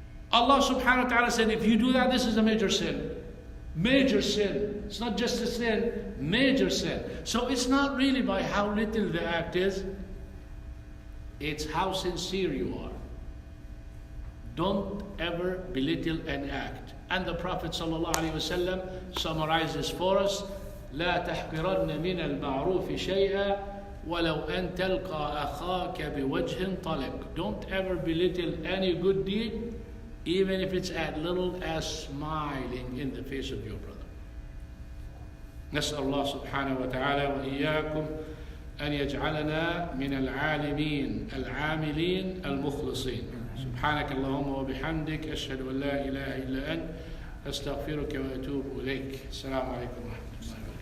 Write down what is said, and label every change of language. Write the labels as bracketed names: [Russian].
[English] Allah subhanahu wa ta'ala said, if you do that, this is a major sin. Major sin. It's not just a sin, major sin. So it's not really by how little the act is, it's how sincere you are. Don't ever belittle an act. And the Prophet sallallahu alaihi wasallam summarizes for us, [Arabic] لا تحقرن من المعروف شيئا ولو أن تلقى أخاك بوجه طلق. [English] Don't ever belittle any good deed, even if it's as little as smiling in the face of your brother. [Arabic] نسأل الله سبحانه وتعالى وإياكم أن يجعلنا من العالمين العاملين المخلصين. سبحانك اللهم وبحمدك أشهد أن لا إله إلا أنت أستغفرك وأتوب إليك. السلام عليكم ورحمة الله.